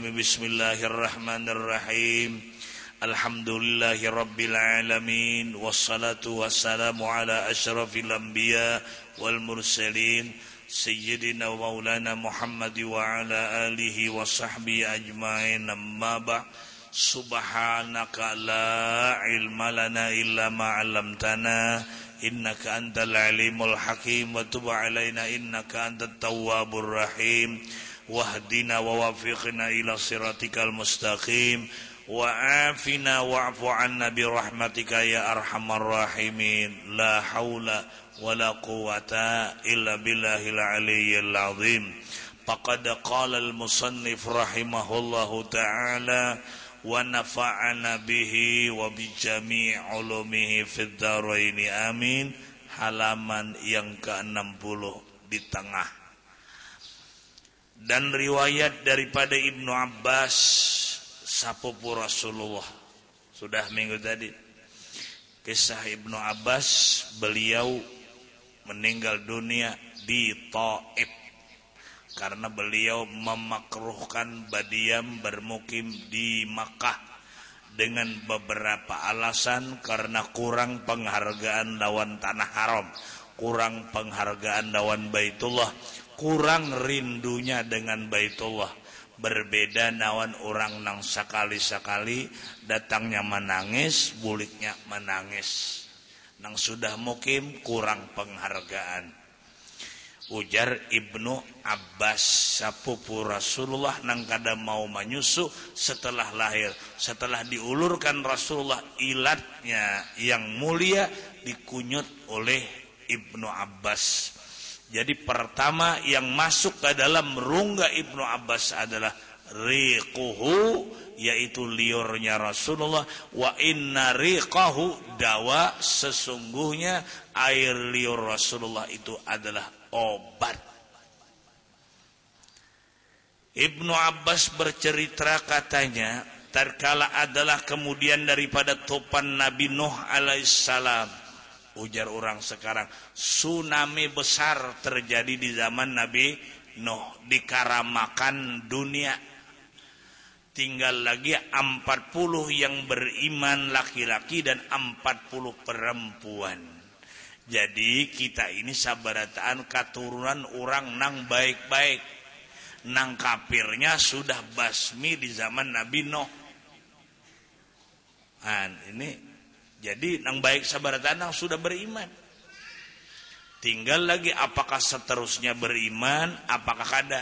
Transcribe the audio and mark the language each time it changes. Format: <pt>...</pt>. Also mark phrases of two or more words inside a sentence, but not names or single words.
<ar>بسم الله الرحمن الرحيم. الحمد لله رب العالمين. والصلاة والسلام على أشرف الأنبياء والمرسلين سيدنا ومولانا محمد وعلى آله وصحبه أجمعين. أما بعد سبحانك لا علم لنا إلا ما علمتنا إنك أنت العليم الحكيم وتب علينا إنك أنت التواب الرحيم واهدنا ووفقنا إلى صراطك المستقيم وعافنا واعف عنا برحمتك يا أرحم الراحمين. لا حول ولا قوة إلا بالله العلي العظيم. فقد قال المصنف رحمه الله تعالى ونفعنا به وبجميع علومه في الدارين آمين.</ar> <id>Halaman yang ke-60 di tengah. Dan riwayat daripada Ibnu Abbas sepupu Rasulullah. Sudah minggu tadi kisah Ibnu Abbas, beliau meninggal dunia di Taif karena beliau memakruhkan berdiam bermukim di Makkah dengan beberapa alasan, karena kurang penghargaan lawan tanah haram, kurang penghargaan lawan Baitullah, kurang rindunya dengan Baitullah.</id> <bjn>Berbeda nawan orang nang sakali-sakali datangnya menangis, buliknya menangis. Nang sudah mukim kurang penghargaan. Ujar Ibnu Abbas sepupu Rasulullah nang kada mau menyusu setelah lahir.</bjn> <id>Setelah diulurkan Rasulullah, ilatnya yang mulia dikunyut oleh Ibnu Abbas. Jadi pertama yang masuk ke dalam rongga Ibnu Abbas adalah riquhu, yaitu liurnya Rasulullah.</id> <ar>وإن ريقه دواء,</ar> <id>sesungguhnya air liur Rasulullah itu adalah obat. Ibnu Abbas bercerita katanya, tatkala adalah kemudian daripada topan Nabi Nuh alaihissalam.</id> <bjn>Ujar orang sekarang, tsunami besar terjadi di zaman Nabi Nuh, dikaramakan dunia.</bjn> <id>Tinggal lagi 40 yang beriman laki-laki dan 40 perempuan.</id> <bjn>Jadi kita ini sabarataan keturunan orang nang baik-baik. Nang kafirnya sudah basmi di zaman Nabi Nuh. Ini jadi nang baik sabarataan nang sudah beriman. Tinggal lagi apakah seterusnya beriman, apakah kada.</bjn>